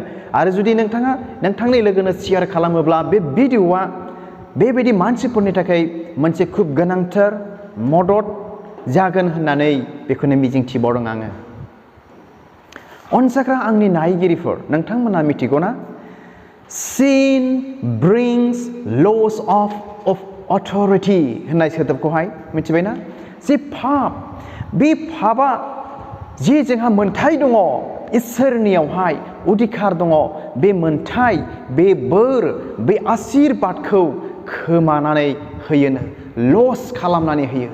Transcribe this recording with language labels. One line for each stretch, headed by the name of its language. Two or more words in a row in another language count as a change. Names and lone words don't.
Bodo: आरो जुदि नोंथाङा नोंथांनि लोगोनो शेयार खालामोब्ला बे भिडिअआ बेबायदि मानसिफोरनि थाखाय मोनसे खुब गोनांथार मदद जागोन होननानै बेखौनो मिजिंथिबावदों आङो। अनसायग्रा आंनि नायगिरिफोर, नोंथांमोना मिथिगौना,
English: sin brings loss of authority
Bodo: होननाय सोदोबखौहाय मिथिबायना? जे पाप, बे पापआ जे जोंहा मोन्थाय दङ, इसोरनियावहाय अधिकार दङ, बे मोन्थाय, बे बोर, बे आशीर्बादखौ खोमानानै होयोनो, लस खालामनानै होयो।